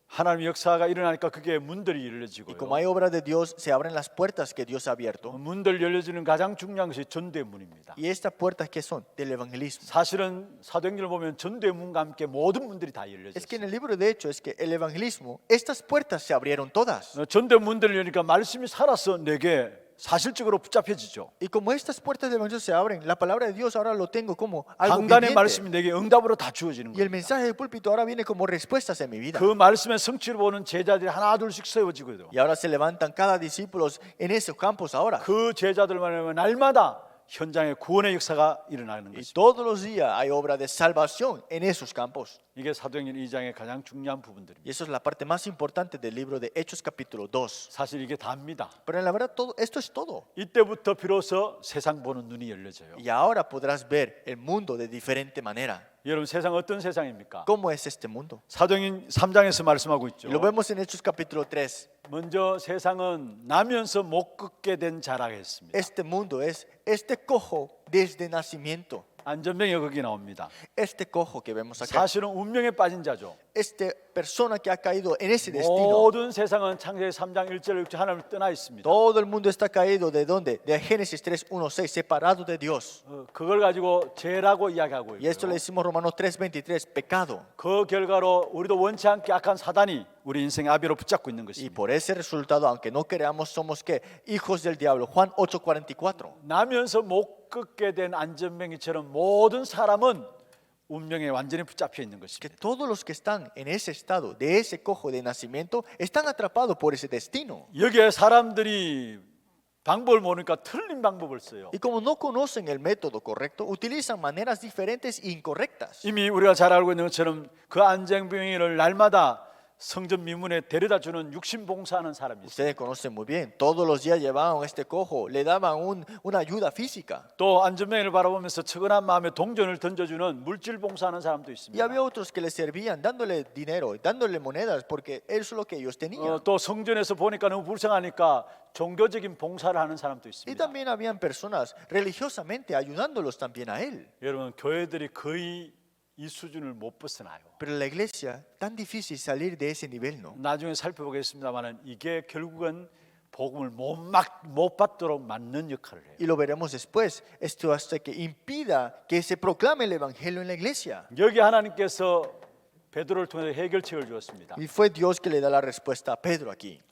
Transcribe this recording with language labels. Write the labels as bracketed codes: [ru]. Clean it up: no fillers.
[ko] 하나님의 역사가 일어나니까 그게 문들이 [es] Y como hay obras de Dios, se abren las puertas que Dios ha abierto. [ko] 문들 열려지는 가장 중요한 것이 전도의 문입니다. [es] Y estas puertas que son del evangelismo. [ko] 사실은 사도행전을 보면 전도의 문과 함께 모든 문들이 다 [es] Es que en [ko] 열려졌어요. [es] el libro de Hechos es que el evangelismo, estas puertas se abrieron todas. [ko] 전도의 문들을 열니까 말씀이 살아서 내게 사실적으로 붙잡혀지죠. [es] Y como estas puertas del evangelio se abren, la palabra de Dios ahora lo tengo como algo [ko] 강단의 말씀이 내게 응답으로 다 주어지는 [es] Y el [ko] 거예요. [es] mensaje del púlpito ahora viene como respuestas en mi vida. [ko] 그 말씀의 성취를 보는 제자들이 하나 둘씩 세워지고요. [es] Y ahora se levantan cada discípulo en esos campos ahora. [ko] 그 제자들만 날마다 현장에 구원의 역사가 일어나는 [es] Y [ko] 것입니다. [es] todos los días hay obra de salvación en esos campos. [ko] 이게 사도행전 2장의 가장 중요한 부분들입니다. [es] Y eso es la parte más importante del libro de Hechos capítulo 2. [ko] 사실 이게 답니다. [es] Pero en la verdad todo, esto es todo. [ko] 이때부터 비로소 세상 보는 눈이 열려져요. [es] Y ahora podrás ver el mundo de diferente manera. [ko] 여러분 세상 어떤 세상입니까? [es] ¿Cómo es este mundo? [ko] 사도행전 3장에서 말씀하고 있죠. [es] Y lo vemos en Hechos capítulo 3. [ko] 먼저 세상은 나면서 못 걷게 된 자라고 했습니다. [es] Este mundo es este cojo desde nacimiento. [ko] 안전병이 거기 나옵니다. [es] Este cojo que vemos acá. [ko] 사실은 운명에 빠진 자죠. [es] Esta persona que ha caído en ese destino. [ko] 모든 세상은 창세기 3장 1절 6절 하나님을 떠나 있습니다. [es] Todo el mundo está caído de dónde? De Génesis 3, 1, 6, separado de Dios. [ko] 그걸 가지고 죄라고 이야기하고 [es] Y esto le [ko] 있고요. [es] decimos Romanos 3, 23, pecado. [ko] 그 결과로 우리도 원치 않게 악한 사단이 우리 인생의 아비로 붙잡고 있는 [es] Y [ko] 것입니다. [es] por ese resultado, aunque no creamos, somos ¿qué? Hijos del diablo. Juan 8, 44. [ko] 나면서 못 걷게 된 안전병이처럼 모든 사람은 운명에 완전히 붙잡혀 있는 [es] Que [ko] 것입니다. [es] todos los que están en ese estado, de ese cojo de nacimiento, están atrapados por ese destino. [ko] 여기에 사람들이 방법을 모르니까 틀린 방법을 써요. [es] Y como no conocen el método correcto, utilizan maneras diferentes e incorrectas. [ko] 이미 우리가 잘 알고 있는 것처럼 그 안전병이를 날마다 성전 미문에 데려다 주는 육신 봉사하는 사람이 있어요. [es] Ustedes conocen muy bien, todos los días llevaban este cojo, le daban una ayuda física. [ko] 또 안전병을 바라보면서 측은한 마음에 동전을 던져주는 물질 봉사하는 사람도 [es] Y [ko] 있습니다. [es] había otros que le servían dándole dinero, dándole monedas, porque eso es lo que ellos tenían. [ko] 또 성전에서 보니까 너무 불쌍하니까 종교적인 봉사를 하는 사람도 [es] Y [ko] 있습니다. [es] también habían personas religiosamente ayudándolos también a él. [ko] 여러분 교회들이 거의 이 수준을 못 벗어나요. [es] Pero la iglesia, tan difícil salir de ese nivel, ¿no? [ko] 나중에 살펴보겠습니다만 이게 결국은 복음을 못 받도록 막는 역할을 해요. [es] Y lo veremos después. Esto hace que impida que se proclame el evangelio en la iglesia. [ko] 여기 하나님께서 베드로를 통해서 해결책을 주었습니다. [es] Y fue Dios que le da la respuesta a Pedro aquí.